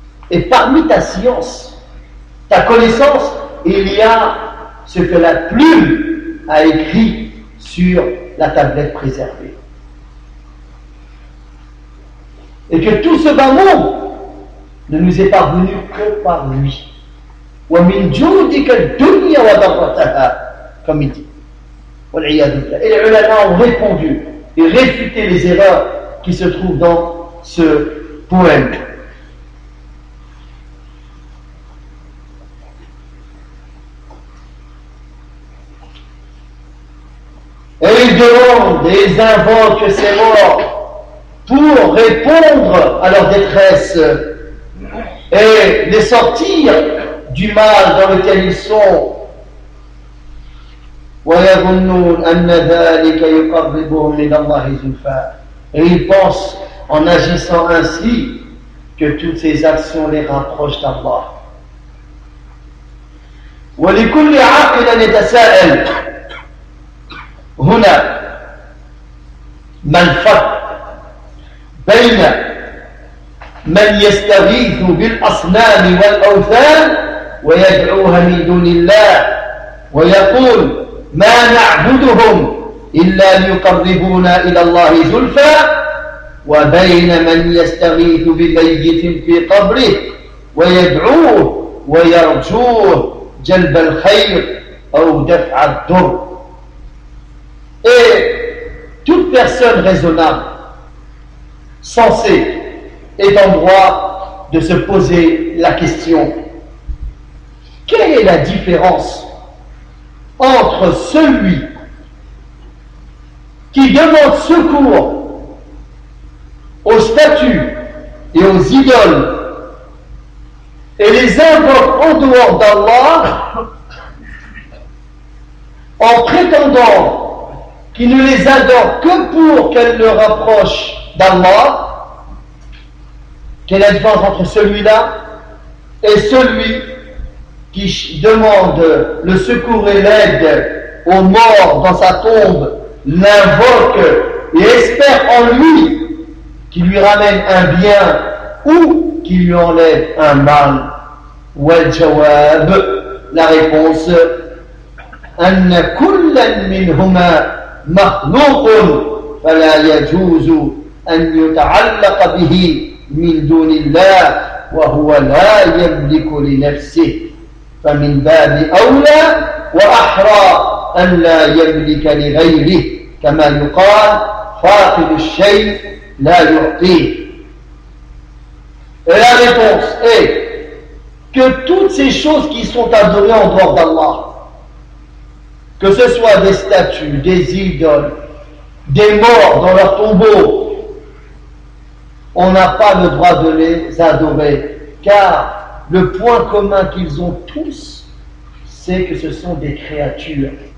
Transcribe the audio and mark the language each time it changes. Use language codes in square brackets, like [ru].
[fr] Et parmi ta science, ta connaissance, il y a ce que la plume a écrit sur la tablette préservée. Et que tout ce bas monde ne nous est parvenu que par lui. [ar] ومن جودك الدنيا وذرتها فمدي. والعياذ بالله. العلماء [fr] ont répondu et réfuté les erreurs qui se trouvent dans ce poème. Et ils demandent et ils invoquent ces morts pour répondre à leur détresse et les sortir du mal dans lequel ils sont. [ar] وَيَظُنُّونَ أَنَّ ذَٰلِكَ يُقَرِّبُهُمْ مِنَ اللَّهِ زُلْفًا. [fr] Et ils pensent, en agissant ainsi, que toutes ces actions les rapprochent d'Allah. [ar] وَلِكُلِّ عَقِلًا يَتَسَاءَلْ هُنَا مَا الْفَرْقُ بَيْنَ مَنْ يَسْتَغِيثُ بِالْأَصْنَامِ وَالْأَوْثَانِ وَيَدْعُوهَا مِنْ دُونِ اللَّهِ وَيَقُولُ ما نعبدهم إلا ليقربونا إلى الله زلفا وبين من يستغيث بميت في قبره ويدعوه ويرجوه جلب الخير أو دفع الضر. [fr] Et toute personne raisonnable, sensée, est en droit de se poser la question: quelle est la différence entre celui qui demande secours aux statues et aux idoles et les invoque en dehors d'Allah en prétendant qu'il ne les adore que pour qu'elles le rapprochent d'Allah, quelle est la différence entre celui-là et celui qui demande le secours et l'aide aux morts dans sa tombe, l'invoque et espère en lui qu'il lui ramène un bien ou qu'il lui enlève un mal. [ar] والجواب, [fr] la réponse, [ar] أن كل منهما مخلوق فلا يجوز أن يتعلق به من دون الله وهو لا يملك لنفسه فمن باب أولى وأحرى أن لا يملك لغيره كما يقال فاقد الشيء لا يعطيه. [fr] Et la réponse est que toutes ces choses qui sont adorées en dehors d'Allah, que ce soit des statues, des idoles, des morts dans leur tombeau, on n'a pas le droit de les adorer, car le point commun qu'ils ont tous, c'est que ce sont des créatures.